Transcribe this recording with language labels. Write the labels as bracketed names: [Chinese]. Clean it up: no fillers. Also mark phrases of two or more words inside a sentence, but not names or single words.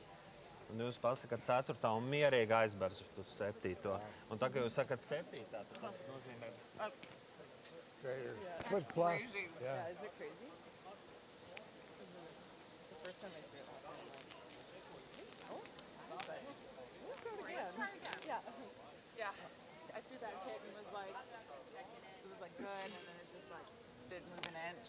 [Latvian] Un jūs pasakat 4. un mierīgi aizbersat uz 7. Un tā, ka jūs sakat 7, tad tas nozīmē... [English] Straighter. Foot plus. Yeah. Is it crazy? The first time I threw it last night, Yeah. I threw that hit and was like, it was like good, and then it just like didn't move an inch.